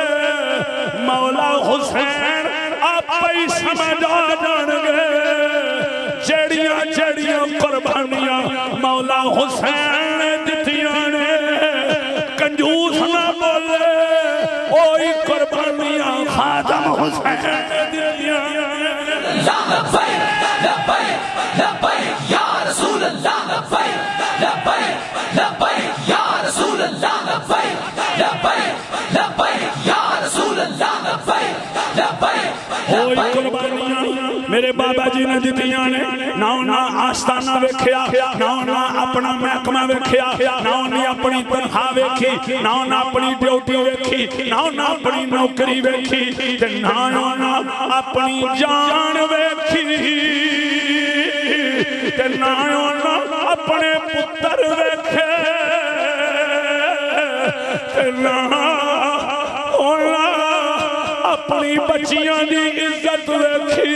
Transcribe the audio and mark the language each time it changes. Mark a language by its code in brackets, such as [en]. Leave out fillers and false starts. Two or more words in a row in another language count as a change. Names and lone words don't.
[pa] مولا حسین آپ ہی سمجھ آ جائیں گے جڑیاں جڑیاں قربانیاں مولا حسین نے دتیاں نے. کنجوس نہ بولے اوئی قربانیاں خادم حسین نے دتیاں. [ar] لبيك لبيك لبيك يا رسول الله، لبيك لبيك لبيك يا رسول الله، لبيك لبيك لبيك يا رسول الله، لبيك لبيك [pa] اوئی قربانیاں میرے بابا جی نے دتیاں نے. نہ آستانہ ویکھیا، نہ اپنا محکمہ ویکھیا، نہ اپنی تنخواہ ویکھی، نہ اپنی ڈیوٹی ویکھی، نہ اپنی نوکری ویکھی، نہ اپنی جان ویکھی، نہ اپنے پتر ویکھے، نہ اپنی بچیاں کی عزت ویکھی.